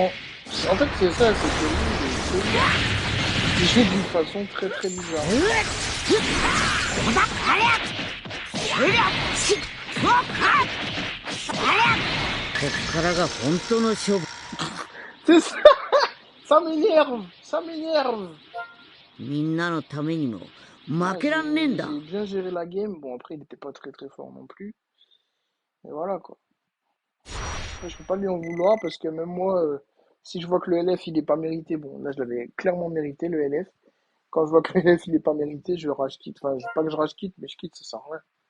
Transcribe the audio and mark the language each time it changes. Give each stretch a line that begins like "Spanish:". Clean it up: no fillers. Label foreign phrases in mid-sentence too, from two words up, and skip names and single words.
French: En fait c'est ça, c'est que lui, il joue d'une façon très très bizarre. C'est ça. Ça m'énerve. Ça m'énerve.
Japanese: みんなのためにも
French: Ah,
Japanese: 負けらんねえん
French: j'ai
Japanese: だ
French: j'ai bien géré la game. Bon après il était pas très très fort non plus. Et voilà quoi. Après, je peux pas lui en vouloir parce que même moi, si je vois que le LF il est pas mérité, bon là je l'avais clairement mérité le LF. Quand je vois que le LF il est pas mérité, je rage quitte. Enfin, pas que je rage quitte, mais je quitte, ça sert à rien.